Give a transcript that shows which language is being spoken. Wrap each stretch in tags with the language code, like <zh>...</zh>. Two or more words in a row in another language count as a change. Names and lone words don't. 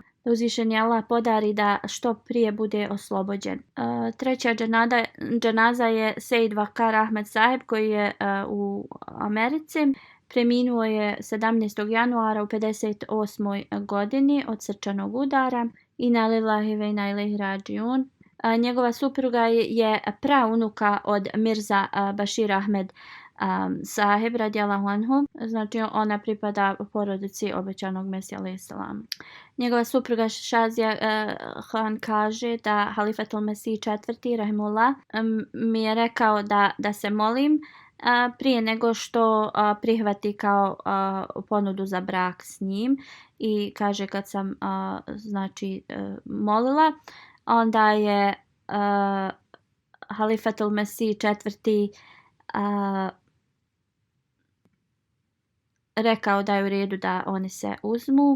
<bs>Da uzvišeni Allah podari da što prije bude oslobođen. Treća dženaza je Sejd Vakar Ahmed Sahib koji je u Americi. Preminuo je 17. januara u 58. godini od srčanog udara.</bs> <ar>إنا لله وإنا إليه راجعون.</ar> <bs>Njegova supruga je praunuka od Mirza Bashir Ahmed Sahib</bs> <ar>رضي الله عنه.</ar> <bs>Znači ona pripada porodici obećanog Mesija</bs> <ar>عليه السلام.</ar> <bs>Njegova supruga Shazia Khan kaže da Halifatul Mesih IV rahimullah mi je rekao da se molim prije nego što prihvati kao ponudu za brak s njim i kaže kad sam znači molila onda je Halifatul Mesih IV rekao da je u redu da oni se uzmu.</bs>